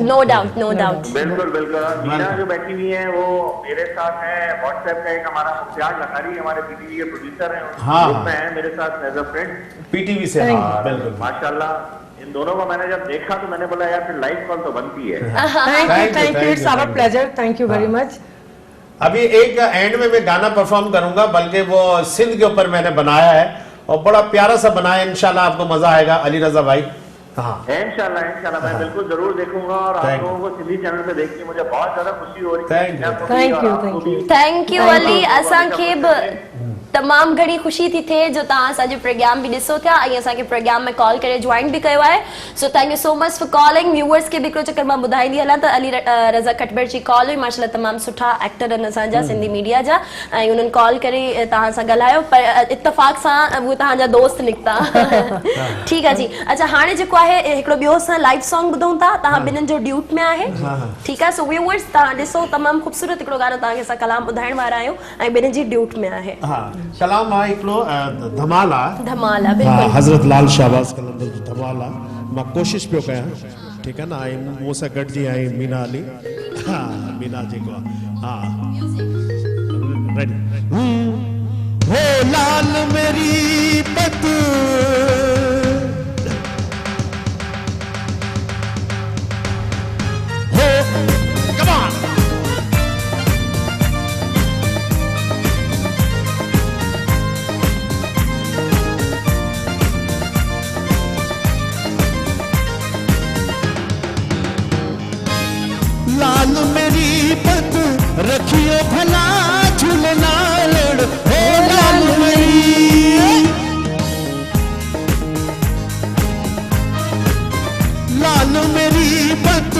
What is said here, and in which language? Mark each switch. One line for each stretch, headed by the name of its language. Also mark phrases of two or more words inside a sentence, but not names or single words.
English: No doubt no doubt.
Urdu: بالکل بالکل. اور مینا جو بیٹھی ہوئی ہے وہ میرے ساتھ ہے۔ واٹس ایپ کا ایک ہمارا مختار لکھاری ہمارے پی ٹی وی کے پروڈیوسر ہیں, हाँ, ग्रुप हाँ। میں ہے میرے ساتھ
English: as a friend.
Urdu: پی ٹی وی سے,
English: Thank
Urdu: हाँ और बिल्कुल। ماشاءاللہ ان دونوں کو میں نے جب دیکھا تو میں نے بولا یار پھر
English: live call
Urdu: تو بنتی ہے.
English: Thank you, it's our pleasure, thank you very much.
Urdu: ابھی ایک اینڈ میں میں گانا پرفارم کروں گا، بلکہ وہ سندھ کے اوپر میں نے بنایا ہے اور بڑا پیارا سا بنایا ہے. ان شاء اللہ آپ کو مزہ آئے گا علی رضا بھائی. हाँ ان شاء اللہ میں بالکل ضرور دیکھوں گا اور آپ
English: Thank you.
Urdu: لوگوں کو سندھی چینل پہ دیکھ کے مجھے بہت زیادہ خوشی ہو رہی
English: Thank you. Thank you. Thank you Ali.
Sindhi: असांखे तमाम घणी ख़ुशी थी थिए जो तव्हां असांजो प्रोग्राम बि ॾिसो था ऐं असांखे प्रोग्राम में कॉल करे ज्वाइन बि कयो आहे।
English: So thank you so much for calling.
Sindhi: व्यूअर्स खे बि हिकिड़ो चक्कर मां ॿुधाईंदी हलां त अली रज़ा खटबर जी कॉल हुई। माशाल्लाह तमामु सुठा एक्टर आहिनि असांजा सिंधी मीडिया जा ऐं उन्हनि कॉल करे तव्हां सां ॻाल्हायो, पर इत्तफ़ाक़ सां उहे तव्हांजा दोस्त निकिता। ठीकु आहे जी। अच्छा हाणे जेको आहे हिकिड़ो ॿियो असां
English: live song
Sindhi: ॿुधूं था, तव्हां ॿिन्हिनि जो ड्यूट में आहे। ठीकु आहे। सो व्यूअर्स तव्हां ॾिसो, तमामु ख़ूबसूरत हिकिड़ो गानो तव्हांखे असां कलाम ॿुधाइण वारा आहियूं ऐं ॿिन्हिनि जी ड्यूट में आहे। हाँ कलाम आहे हिकिड़ो धमाला। धमाला हाँ, बिल्कुलु। हज़रत लाल शाहबाज़ कलंदर जो धमाला मां कोशिश पियो कयां, ठीकु आहे न। ऐं मूं सां गॾिजी आई मीना अली। हाँ मीना जेको आहे, हाँ रेडी।
Urdu: ہو لال میری پت ہو
English: Come on.
Urdu: لال میری پت رکھیو بھلا جھولے لال ہو لال میری لال میری پت